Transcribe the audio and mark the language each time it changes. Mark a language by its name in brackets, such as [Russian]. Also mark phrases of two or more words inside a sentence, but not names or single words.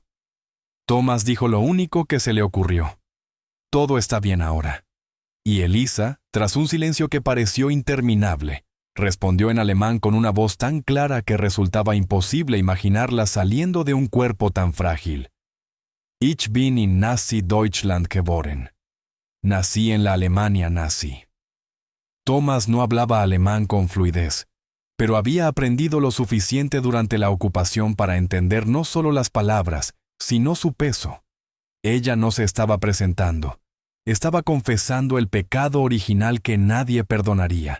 [Spanish] Thomas dijo lo único que se le ocurrió. Todo está bien ahora. Y Elisa, tras un silencio que pareció interminable, respondió en alemán con una voz tan clara que resultaba imposible imaginarla saliendo de un cuerpo tan frágil. [German] Ich bin in Nazi-Deutschland geboren. [Spanish] Nací en la Alemania nazi. Thomas no hablaba alemán con fluidez, pero había aprendido lo suficiente durante la ocupación para entender no solo las palabras, sino su peso. Ella no se estaba presentando. Estaba confesando el pecado original que nadie perdonaría.